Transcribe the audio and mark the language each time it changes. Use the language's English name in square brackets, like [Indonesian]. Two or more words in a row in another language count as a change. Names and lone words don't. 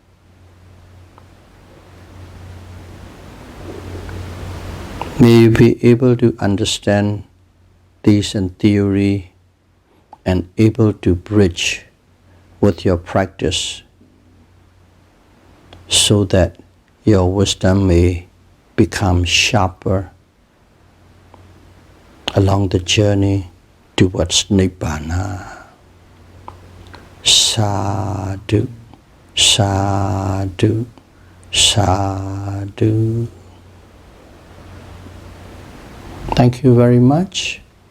[English] May you be able to understand these in theory and able to bridge with your practice so that your wisdom may become sharper along the journey towards Nibbana. [Pali] Sadhu, sadhu, sadhu. [English] Thank you very much.